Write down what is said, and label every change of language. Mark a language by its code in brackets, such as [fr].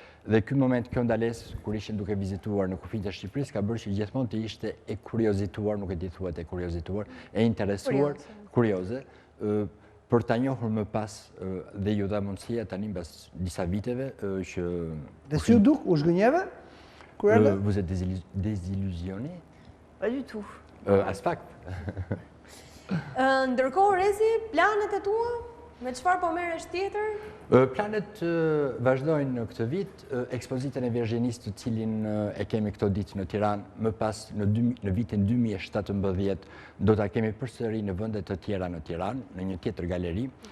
[sq] Dhe ky moment, kjo ndalesë, kur ishin duke vizituar në kufijt e Shqipërisë, ka bërë që gjithmonë të ishte e kuriozituar, nuk e di thuat e kuriozituar, e interesuar, kurioze, për ta njohur më pas dhe ju dha mundësia tani mbas disa viteve që... Dhe si u duk, u zhgënjeve? [fr] Vous êtes désillusionné? Pas du tout. [sq] As fakt. Ndërkohë, Rezi, planet e tua? Me çfarë po merresh tjetër? Planet vazhdojnë në këtë vit, ekspozitën e Virginisë, të cilin e kemi këto ditë në Tiranë, më pas në vitin 2017 do ta kemi përsëri në vende të tjera në Tiranë, në një tjetër galeri.